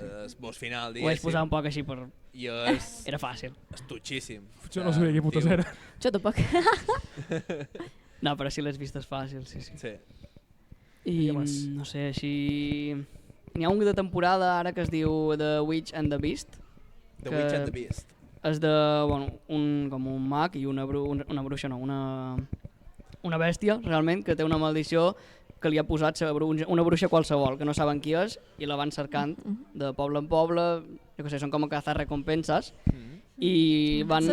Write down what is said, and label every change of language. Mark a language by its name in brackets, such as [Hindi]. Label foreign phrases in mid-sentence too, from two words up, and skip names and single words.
[Catalan] és boss final, Ho vaig diguéssim. posar un poc així per... I és Era fàcil. tutxíssim. Jo no sabia què putos era. Jo tampoc. No, però si l'has vist és fàcil, sí. Sí. I no sé, així... N'hi ha un de temporada ara que es diu The Witch and the Beast. The Witch and the Beast. És de, bueno, com un mag i una bruixa, no, una bèstia, realment, que té una maldició que li ha posat una bruixa qualsevol, que no saben qui és, i la van cercant de poble en poble, jo què sé, són com a cazar recompenses, i van...